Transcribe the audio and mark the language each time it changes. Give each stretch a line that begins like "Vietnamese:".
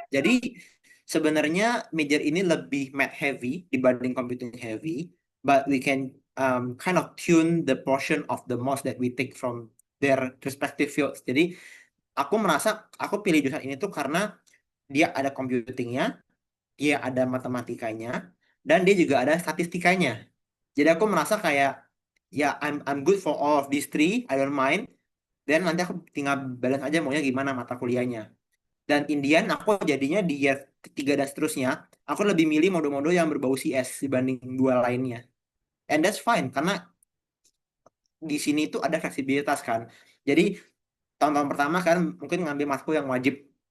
Indonesian: Jadi sebenarnya major ini lebih
English: math heavy dibanding computing heavy, but we can kind of tune the portion of the most that we take from their respective fields.
Indonesian: Jadi aku merasa aku pilih jurusan ini tuh karena dia ada computingnya, dia ada matematikanya, dan dia juga ada statistikanya. Jadi aku merasa kayak ya
English: I'm good for all of these three, I don't mind.
Indonesian: Dan nanti aku tinggal balance aja maunya gimana mata kuliahnya. Dan Indian aku jadinya di year ketiga dan seterusnya, aku lebih milih modul-modul yang berbau CS dibanding dua lainnya.
English: And that's fine
Indonesian: karena di sini itu ada fleksibilitas kan. Jadi tahun-tahun pertama kan mungkin ngambil matkul yang wajib.